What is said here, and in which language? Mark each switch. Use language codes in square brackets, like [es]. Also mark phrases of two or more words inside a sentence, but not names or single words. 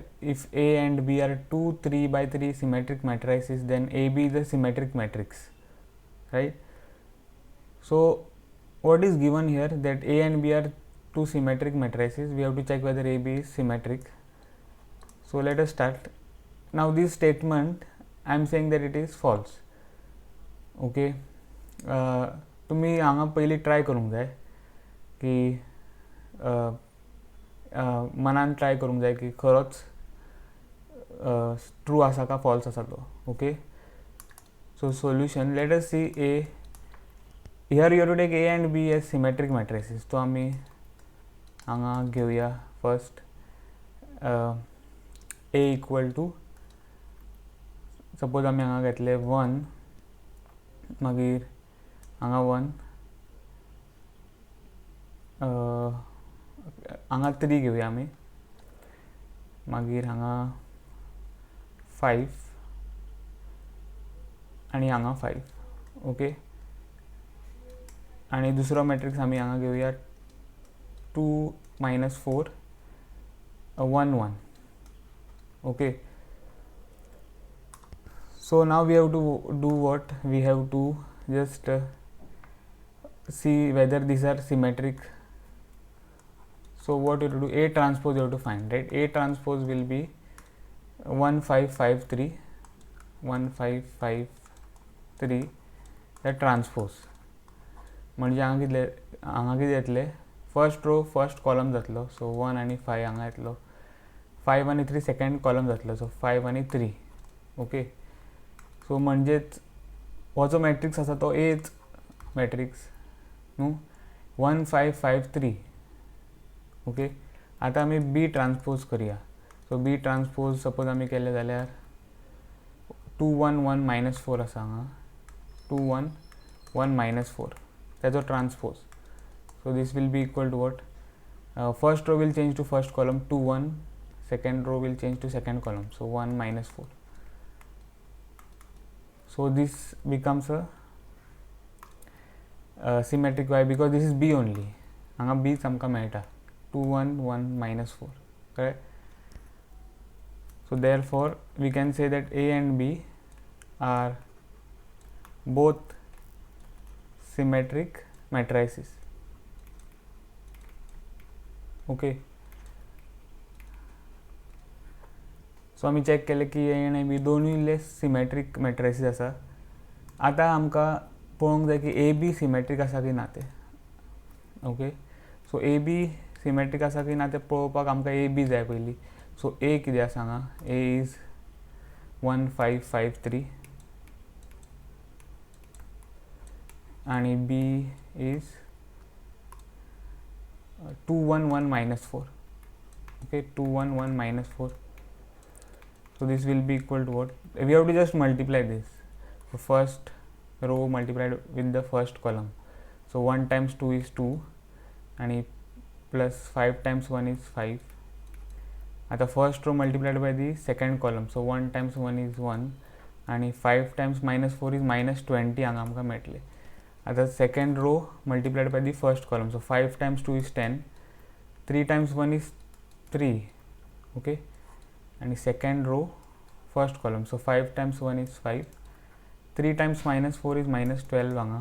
[en] If A and B are 2 3 by 3 symmetric matrices, then AB is a symmetric matrix, right? So what is given here, that A and B are 2 symmetric matrices. We have to check whether AB is symmetric. So let us start. Now this statement I am saying that it is false. [kok] Okay, तुम्ही हांगा पयली ट्राय करूंक जाय की मनान ट्राय करूंक जाय की खरोच ट्रू आसा का फॉल्स आसा तो. [en] ओके, so solution, let us see A. Here you have to take A and B as symmetric matrices. [kok] तो आम्ही हांगा घेवया [en] first A equal to, [kok] सपोज आमी हांगा घेतले 1, मागीर हांगा 1, हांगा 3 घेवया आमी, मागीर हांगा 5 आनी हांगा 5. ओके, आनी दुसरो मॅट्रिक्स आमी हांगा घेवया 2 - 4 1 1. [en] Okay, so now we have to do what? We have to just see whether these are symmetric. So what you have to do, A transpose you have to find, right? A transpose will be 1 5 5 3 1 5 5 3, the transpose. [kok] म्हणजे हांगा कितें येतले, [en] first row first column [kok] जातलो, सो 1 आनी 5 हांगा येतलो, 5 आनी 3 [en] second column [kok] जातलो, सो 5 आनी 3. ओके, सो म्हणजेच हो जो मॅट्रिक्स आसा तो एच मॅट्रिक्स न्हू, 1 5 5 3. ओके, आतां आमी बी ट्रान्सपोज करया. सो बी ट्रान्सपोज सपोज आमी केले जाल्यार 2 1 1 -4 आसा हांगा, 2 1 1 -4, तेजो ट्रान्सपोज. [en] So this will be equal to what? First row will change to first column 2 1, second row will change to second column, so 1 - 4. So this becomes a symmetric. Why? Because this is B only. [kok] हांगा B आमकां मेळटा 2 1 1 -4, [en] correct? So therefore we can say that A and B are both symmetric matrices. ओके, [kok] सो आमी चॅक केले की ए आनी बी दोनूय [en] symmetric matrices [kok] आसा. आतां आमकां पळोवंक जाय की ए बी सिमेट्रीक आसा की ना ते. ओके, सो ए बी सिमेट्रीक आसा की ना ते पळोवपाक आमकां ए बी जाय पयली. सो ए कितें आसा हांगा, [en] A is [kok] 1 5 5 3 आनी [en] B is [kok] 2 1 1 -4. [en] Okay, 2 1 1 -4. So this will be equal to what? We have to just multiply this. So first row multiplied with the first column. So 1 times 2 is 2 and plus 5 times 1 is 5. At the first row multiplied by the second column. So 1 times 1 is 1 and 5 times -4 is -20 [kok] हांगा आमकां मेळटले. [en] At the second row multiplied by the first column, so 5 times 2 is 10, 3 times 1 is 3. Okay, and second row first column, so 5 times 1 is 5, 3 times -4 is -12 hanga.